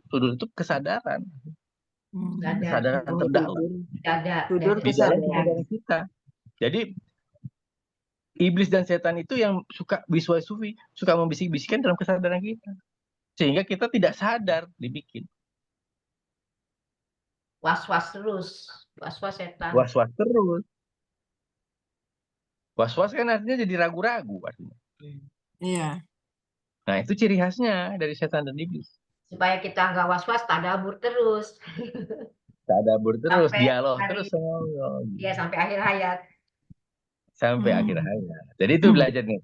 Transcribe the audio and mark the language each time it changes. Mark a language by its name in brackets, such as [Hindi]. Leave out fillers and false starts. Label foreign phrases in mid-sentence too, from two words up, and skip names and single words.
[Indonesian] Sudur itu kesadaran. Kesadaran terdalam. Sudur kesadaran kita. Jadi iblis dan setan itu yang suka wiswasufi, suka membisik-bisikkan dalam kesadaran kita. Sehingga kita tidak sadar dibikin. Was-was terus. Was-was setan. Was-was terus. Was-was kan artinya jadi ragu-ragu artinya. Iya. Nah, itu ciri khasnya dari setan dan iblis. Supaya kita nggak was-was, tadabur terus. Tadabur terus, dialog terus sama Allah. Iya, sampai akhir hayat. Sampai akhir hayat. Jadi itu belajarnya.